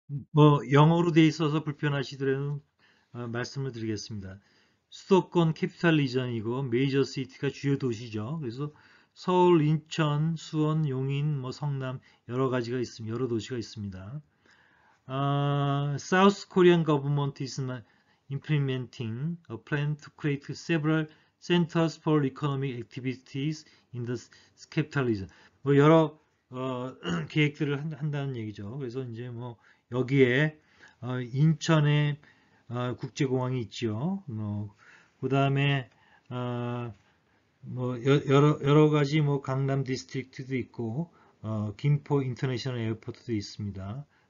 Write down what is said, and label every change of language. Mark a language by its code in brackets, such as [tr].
[ko] 뭐 영어로 돼 있어서 불편하시더라도 말씀을 드리겠습니다. 수도권 캐피탈 리전이고 메이저 시티가 주요 도시죠. 그래서 서울, 인천, 수원, 용인, 뭐 성남 여러 가지가 있습니다. 여러 도시가 있습니다. [en] South Korean government is implementing a plan to create several centers for economic activities in the capital region. [ko] 뭐 여러 계획들을 한다는 얘기죠. 그래서 이제 뭐 여기에 인천에 국제공항이 있죠. 그 다음에 뭐 여러 가지 뭐 강남 디스트릭트도 있고 김포 인터내셔널 에어포트도 있습니다.